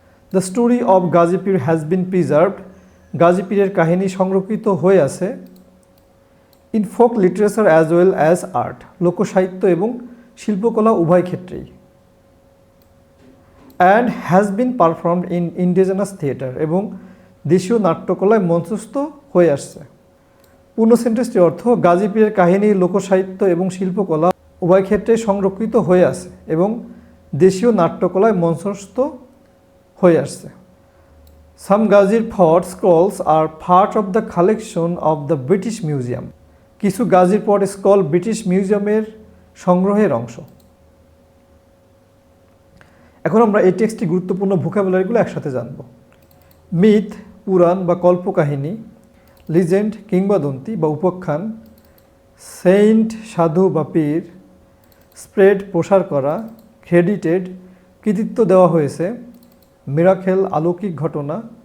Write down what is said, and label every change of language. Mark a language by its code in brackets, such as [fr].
[en] The story of Ghazi Pir has been preserved. Ghazi Pirer [bn] কাহিনী সংরক্ষিত হয়ে আছে [en] in folk literature as well as art, [bn] লোকসাহিত্য এবং শিল্পকলা উভয় ক্ষেত্রেই, [en] and has been performed in indigenous theatre, [bn] এবং দেশীয় নাট্যকলায় মঞ্চস্থ হয়ে আসছে। পূর্ণ সেন্টেন্সটির অর্থ, গাজী পীরের কাহিনী লোকসাহিত্য এবং শিল্পকলা উভয় ক্ষেত্রে সংরক্ষিত হয়ে আছে এবং দেশীয় নাট্যকলায় মঞ্চস্থ হয়ে আসছে। [en] Some Ghazir Fort scrolls are part of the collection of the British Museum. [bn] কিছু গাজীর ফোর্ট স্ক্রল ব্রিটিশ মিউজিয়ামের সংগ্রহের অংশ। এখন আমরা এই টেক্সটটি গুরুত্বপূর্ণ ভোকাবুলারিগুলো একসাথে জানব। মিথ, পুরাণ বা কল্পকাহিনী, লিজেন্ড কিংবদন্তি বা উপাখ্যান, সেইন্ট সাধু বা পীর, স্প্রেড প্রসার করা, ক্রেডিটেড কৃতিত্ব দেওয়া হয়েছে, মিরাকেল অলৌকিক ঘটনা,